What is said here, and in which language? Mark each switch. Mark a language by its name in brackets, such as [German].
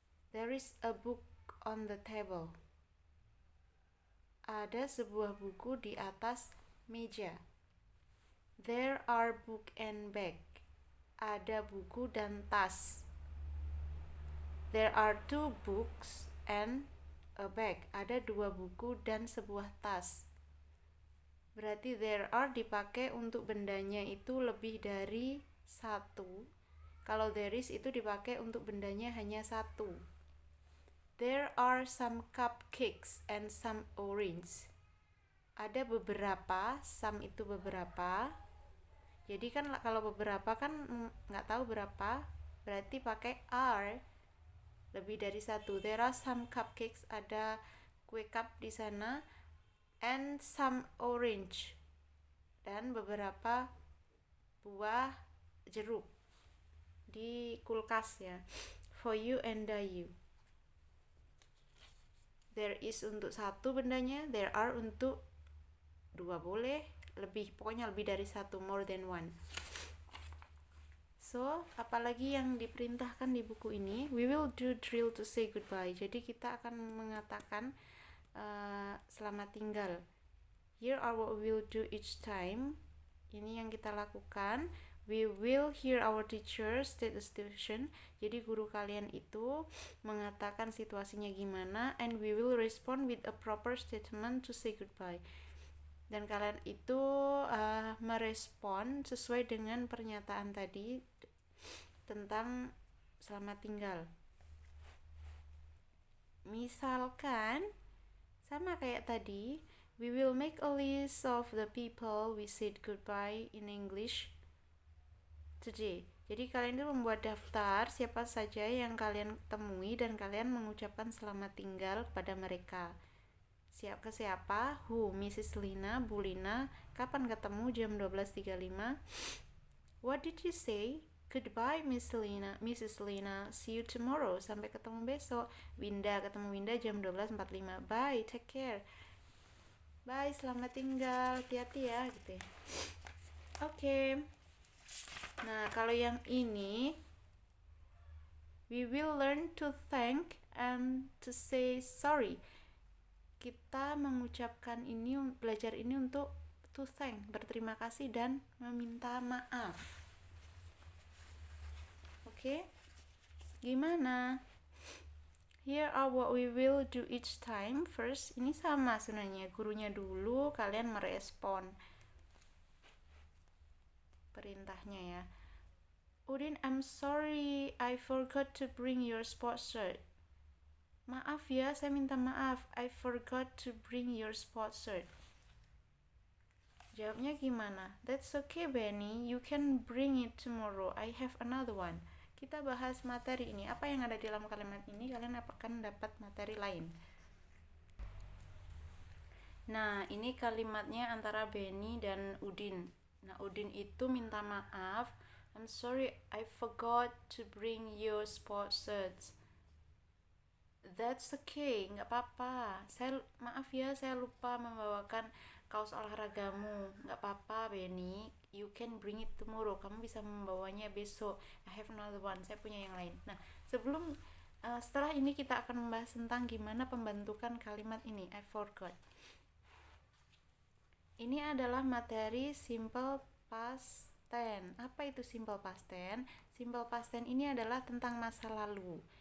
[English] There is a book on the table. [Indonesian] Ada sebuah buku di atas meja. [English] There are book and bag. [Indonesian] Ada buku dan tas. [English] There are 2 books and a bag. [Indonesian] Ada 2 buku dan sebuah tas. Berarti there are dipakai untuk bendanya itu lebih dari 1. Kalau there is itu dipakai untuk bendanya hanya 1. [English] There are some cupcakes and some orange. [Indonesian] Ada beberapa, some itu beberapa. Jadi kan kalau beberapa kan nggak tahu berapa, berarti pakai are, lebih dari 1. [English] There are some cupcakes, [Indonesian] ada kue cup di sana. [English] And some orange, [Indonesian] dan beberapa buah jeruk di kulkas ya. [English] For you and you. [Indonesian] There is untuk 1 bendanya, there are untuk 2 boleh, pokoknya lebih dari 1, [English] more than 1. [Indonesian] So, apalagi yang diperintahkan di buku ini? [English] We will do drill to say goodbye. [Indonesian] Jadi kita akan mengatakan selamat tinggal. [English] Here are what we will do each time. [Indonesian] Ini yang kita lakukan. [English] We will hear our teacher state the situation. [Indonesian] Jadi guru kalian itu mengatakan situasinya gimana, [English] and we will respond with a proper statement to say goodbye. [Indonesian] Dan kalian itu merespon sesuai dengan pernyataan tadi tentang selamat tinggal. Misalkan sama kayak tadi, [English] we will make a list of the people we said goodbye in English today. [Indonesian] Jadi kalian itu membuat daftar siapa saja yang kalian temui dan kalian mengucapkan selamat tinggal kepada mereka. Ke siapa? Who? Mrs. Lina, Bu Lina. Kapan ketemu? Jam 12.35. [English] What did you say? Goodbye, Mrs. Lina. See you tomorrow. [Indonesian] Sampai ketemu besok. Winda, ketemu Winda jam 12.45. [English] Bye, take care. [Indonesian] Bye, selamat tinggal. Hati-hati ya, gitu ya. Oke. Nah, kalau yang ini, [English] we will learn to thank and to say sorry. [Indonesian] Kita mengucapkan ini, belajar ini untuk [English] to thank, [Indonesian] berterima kasih dan meminta maaf. Oke, gimana? [English] Here are what we will do each time. [Indonesian] First, ini sama sebenarnya, gurunya dulu, kalian merespon perintahnya ya. [English] Udin, I'm sorry, I forgot to bring your sports shirt. [Indonesian] Maaf ya, saya minta maaf, [English] I forgot to bring your sports shirt. [Indonesian] Jawabnya gimana? [English] That's okay, Benny, you can bring it tomorrow, I have another one. [Indonesian] Kita bahas materi ini. Apa yang ada di dalam kalimat ini, kalian akan dapat materi lain. Nah, ini kalimatnya antara Benny dan Udin. Nah, Udin itu minta maaf. [English] I'm sorry, I forgot to bring your sports shirts. That's okay, [Indonesian] nggak apa-apa. Maaf ya, saya lupa membawakan kaos olahragamu. Nggak apa-apa, Benny. [English] You can bring it tomorrow. [Indonesian] Kamu bisa membawanya besok. [English] I have another one. [Indonesian] Saya punya yang lain. Nah, setelah ini kita akan membahas tentang gimana pembentukan kalimat ini. [English] I forgot. [Indonesian] Ini adalah materi simple past tense. Apa itu simple past tense? Simple past tense ini adalah tentang masa lalu.